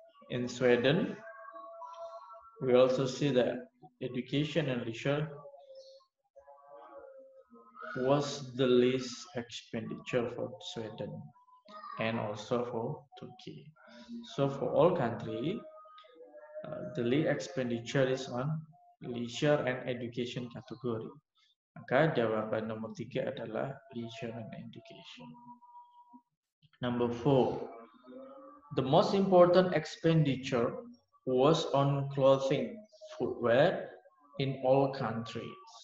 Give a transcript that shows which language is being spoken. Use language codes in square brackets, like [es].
[en] In Sweden, we also see that education and leisure was the least expenditure for Sweden and also for Turkey. So for all country, the least expenditure is on leisure and education category. [id] Maka jawaban nomor 3 adalah [en] leisure and education. Number 4, the most important expenditure was on clothing, footwear in all countries.